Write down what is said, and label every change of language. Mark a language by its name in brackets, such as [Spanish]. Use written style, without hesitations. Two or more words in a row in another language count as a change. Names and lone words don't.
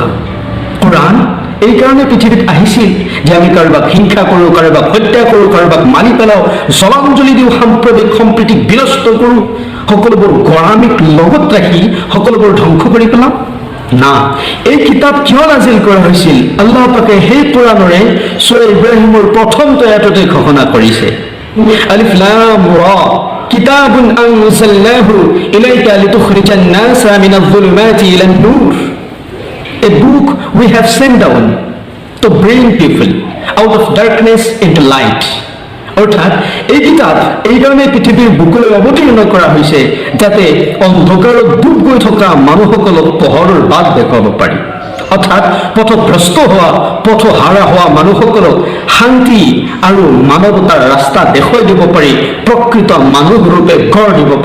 [Assamese] কোৰাণ এই কাৰণে পৃথিৱীত আহিছিল যে আমি কাৰোবাক হিংসা কৰোঁ, কাৰোবাক হত্যা কৰোঁ, কাৰোবাক মাৰি পেলাওঁ, জলাঞ্জলি দিওঁ, সাম্প্ৰদায়িক সম্প্ৰীতিক বিনষ্ট কৰোঁ, সকলোবোৰ গৰামীক লগত ৰাখি সকলোবোৰ ধ্বংস কৰি পেলাওঁ? না, এই কিতাপ কিয় নাজিল কৰা হৈছিল? আল্লাহ পাকে সেই কোৰাণৰে সূৰা ইব্ৰাহিমৰ প্ৰথমটো আয়াততে ঘোষণা কৰিছে, [Arabic] الر كتاب أنزلناه إليك لتخرج الناس من الظلمات إلى النور. [English] A book we have sent down to bring people out of darkness into light. [Assamese] অৰ্থাৎ এই কিতাপ এই কাৰণে পৃথিৱীৰ বুকুলৈ অৱতীৰ্ণ কৰা হৈছে যাতে অন্ধকাৰত ডুব গৈ থকা মানুহসকলক পোহৰৰ বাট দেখুৱাব পাৰি। অৰ্থাৎ পথভ্ৰষ্ট হোৱা, পথহাৰা হোৱা মানুহসকলক শান্তি আৰু মানৱতাৰ ৰাস্তা দেখুৱাই দিব পাৰি, প্ৰকৃত মানুহ ৰূপে গঢ় দিব পাৰি।